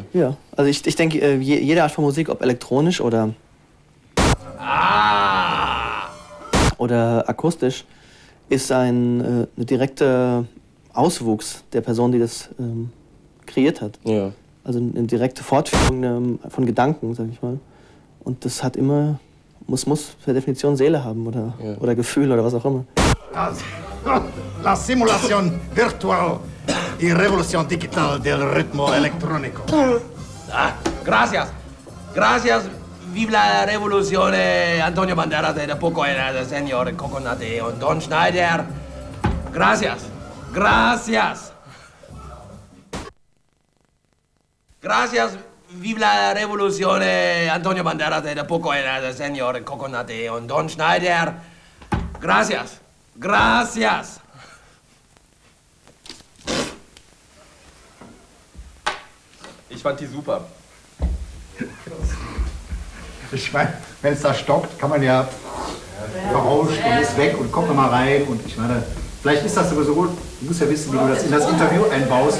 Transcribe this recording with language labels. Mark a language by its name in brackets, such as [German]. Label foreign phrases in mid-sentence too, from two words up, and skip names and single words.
[German] Ja, also ich denke, jede Art von Musik, ob elektronisch oder akustisch, ist ein direkter Auswuchs der Person, die das kreiert hat. Ja. Also eine direkte Fortführung von Gedanken, sag ich mal. Und das hat immer, muss per Definition Seele haben oder Gefühl oder was auch immer. [Spanish] La simulación virtual y revolución digital del ritmo electrónico. Gracias. Gracias. Viva la revolución, Antonio Banderas de poco el señor Coconut und Don Schneider. Gracias. Gracias. Gracias. Viva la revolución, Antonio Banderas de poco el señor Coconut und Don Schneider. Gracias. Gracias. [German] Ich fand die super. Ich meine, wenn es da stockt, kann man ja verrauscht und ist weg und kommt nochmal rein. Und ich meine, vielleicht ist das sowieso, du musst ja wissen, wie du das in das Interview einbaust.